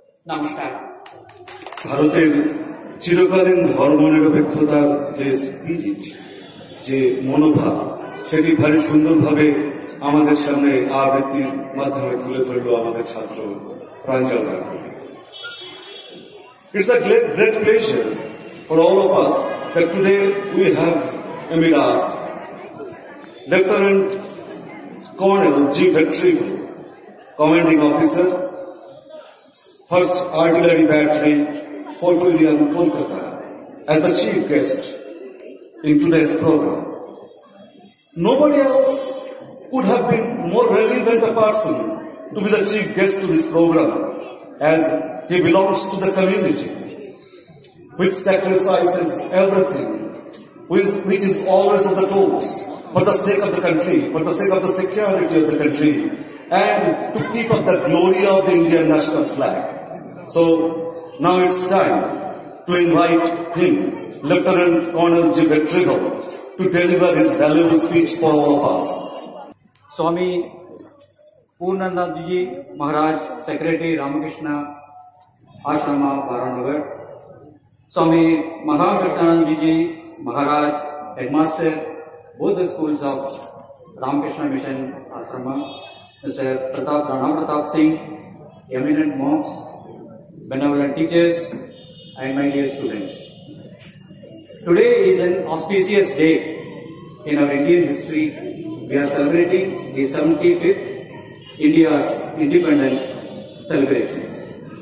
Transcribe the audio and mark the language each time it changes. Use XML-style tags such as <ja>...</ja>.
<bn>নমস্কার। ভারতের চিরকালীন ধর্মনিরপেক্ষতার যে স্পিরিট, যে মনোভাব, সেটি ভারী সুন্দরভাবে আমাদের সামনে আবৃত্তির মাধ্যমে তুলে ধরল আমাদের ছাত্র প্রাঞ্জল Ganguly.</bn> <en>It's a great pleasure for all of us that today we have amid us Lieutenant Colonel G. Vetrivel, Commanding Officer, 1st Artillery Battery, Fort William, Kolkata, as the chief guest in today's program. Nobody else could have been more relevant a person to be the chief guest to this program, as he belongs to the community, which sacrifices everything, which is always on the toes, for the sake of the country, for the sake of the security of the country, and to keep up the glory of the Indian national flag. So, now it's time to invite him, Lieutenant Colonel G. Vetrivel, to deliver his valuable speech for all of us. Swami Purnananda ji Maharaj, secretary Ramakrishna Ashram Baranagar, Swami Mahavirananda ji Maharaj, headmaster both the schools of Ramakrishna Mission Ashrama, Mr. Rana Pratap Singh, eminent monks, benevolent teachers, and my dear students. Today is an auspicious day in our Indian history. We are celebrating the 75th India's independence celebrations.</en>